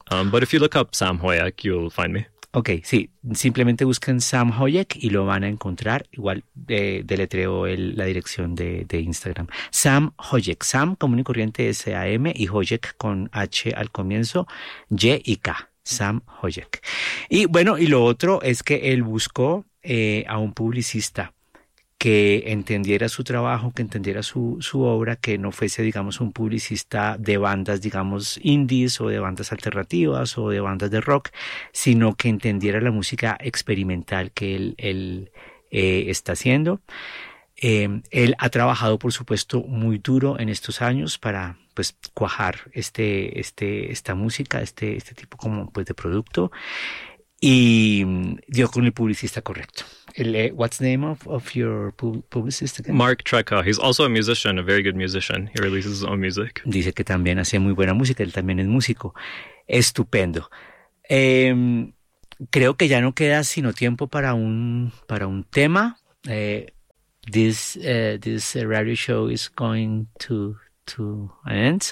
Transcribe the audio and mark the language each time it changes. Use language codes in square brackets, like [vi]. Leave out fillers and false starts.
[en] But if you look up Sam Hoyek, you'll find me. [es] Ok, sí, simplemente busquen Sam Hoyek y lo van a encontrar. Igual deletreo la dirección de Instagram. Sam Hoyek, Sam común y corriente S-A-M y Hoyek con H al comienzo, Y y K, Sam Hoyek. Y bueno, y lo otro es que él buscó a un publicista que entendiera su trabajo, que entendiera su obra, que no fuese, digamos, un publicista de bandas, digamos, indies o de bandas alternativas o de bandas de rock, sino que entendiera la música experimental que él está haciendo. Él ha trabajado, por supuesto, muy duro en estos años para pues cuajar esta música, este tipo como pues de producto. Y dio con el publicista correcto. [en] What's the name of your publicist again? Mark Trecca. He's also a musician, a very good musician. He releases his own music. [es] Dice que también hace muy buena música. Él también es músico. Estupendo. Creo que ya no queda sino tiempo para un tema. [en] This radio show is going to end.